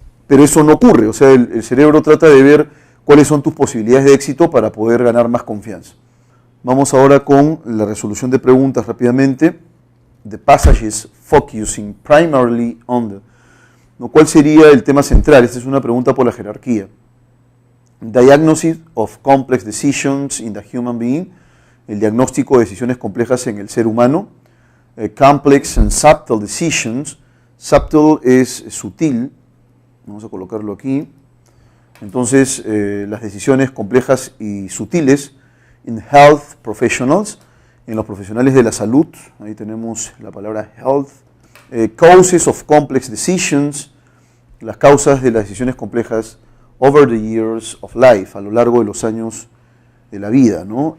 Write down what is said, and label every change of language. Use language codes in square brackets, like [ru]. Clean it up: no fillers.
[es] Pero eso no ocurre, o sea, el cerebro trata de ver cuáles son tus posibilidades de éxito para poder ganar más confianza. Vamos ahora con la resolución de preguntas rápidamente. [en] The passages focusing primarily on the... [es] ¿Cuál sería el tema central? Esta es una pregunta por la jerarquía. [en] Diagnosis of complex decisions in the human being. [es] El diagnóstico de decisiones complejas en el ser humano. [en] Complex and subtle decisions. [es] Subtle es sutil. Vamos a colocarlo aquí. Entonces, las decisiones complejas y sutiles [en] in health professionals, [es] en los profesionales de la salud, ahí tenemos la palabra health. [en] Causes of complex decisions, [es] las causas de las decisiones complejas [en] over the years of life, [es] a lo largo de los años de la vida, ¿no?